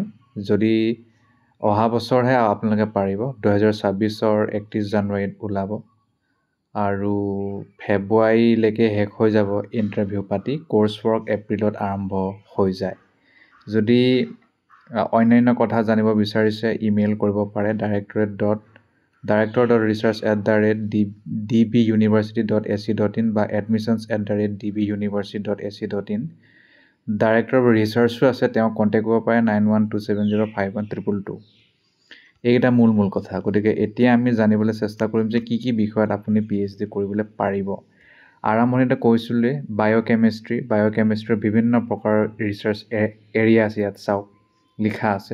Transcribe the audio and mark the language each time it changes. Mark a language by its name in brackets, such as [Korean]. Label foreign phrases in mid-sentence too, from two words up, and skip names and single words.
[Assamese] যদি অহা বছৰহে আপোনালোকে পাৰিব, 2026 31 জানুৱাৰীত ওলাব আৰু ফেব্ৰুৱাৰীলৈকে শেষ হৈ যাব ইণ্টাৰভিউ পাতি। [English] course work [Assamese] এপ্ৰিলত আৰম্ভ হৈ যায়। যদি অন্যান্য কথা জানিব বিচাৰিছে, ইমেইল কৰিব পাৰে director.research@dbuniversity.ac.in বা admissions@dbuniversity.ac.in। [English] director research [Assamese] আছে, তেওঁক কণ্টেক্ট কৰিব পাৰে 9127051222। এইকেইটা মূল কথা। গতিকে এতিয়া আমি জানিবলৈ চেষ্টা কৰিম যে কি কি বিষয়ত আপুনি PhD কৰিবলৈ পাৰিব। আৰম্ভণিতে কৈছিলোঁ বায়'কেমিষ্ট্ৰিৰ বিভিন্ন প্ৰকাৰৰ [English] research area [Assamese] আছে, ইয়াত চাওক লিখা আছে।